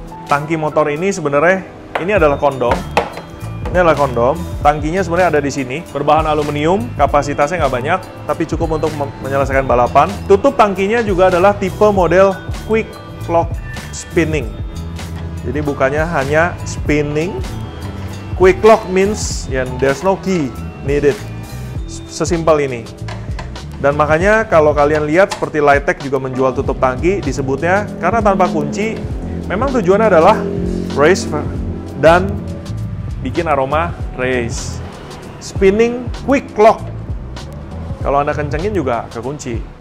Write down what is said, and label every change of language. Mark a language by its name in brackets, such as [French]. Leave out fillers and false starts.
[Indonesian] Tangki motor ini sebenarnya, ini adalah kondom. Ini adalah kondom, tangkinya sebenarnya ada di sini, berbahan aluminium, kapasitasnya nggak banyak, tapi cukup untuk menyelesaikan balapan. Tutup tangkinya juga adalah tipe model quick lock spinning. Jadi bukannya hanya spinning. [English] Quick lock means there's no key needed. [Indonesian] Sesimpel ini. Dan makanya kalau kalian lihat seperti Lightech juga menjual tutup tangki, disebutnya karena tanpa kunci, memang tujuannya adalah race dan bikin aroma race. Spinning quick lock. Kalau Anda kencengin juga kekunci.